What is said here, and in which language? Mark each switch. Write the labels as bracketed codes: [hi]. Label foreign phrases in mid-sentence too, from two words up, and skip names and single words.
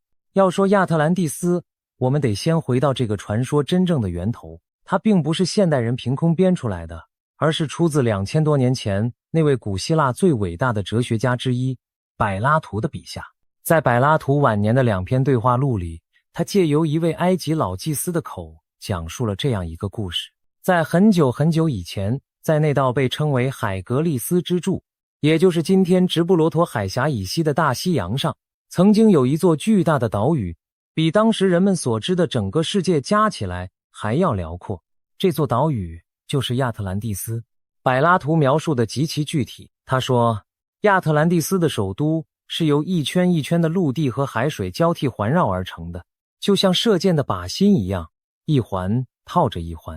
[zh] 要說亞特蘭蒂斯，我們得先回到這個傳說真正的源頭。它並不是現代人憑空編出來的，而是出自2000多年前那位古希臘最偉大的哲學家之一柏拉圖的筆下。在柏拉圖晚年的2篇對話錄裡，他借由一位埃及老祭司的口講述了這樣一個故事。在很久很久以前，在那道被稱為海格力斯之柱，也就是今天直布羅陀海峽以西的大西洋上，曾經有一座巨大的島嶼，比當時人們所知的整個世界加起來還要遼闊。這座島嶼就是亞特蘭蒂斯。柏拉圖描述的極其具體，他說，亞特蘭蒂斯的首都是由一圈一圈的陸地和海水交替環繞而成的，就像射箭的靶心一樣，一環套着一環。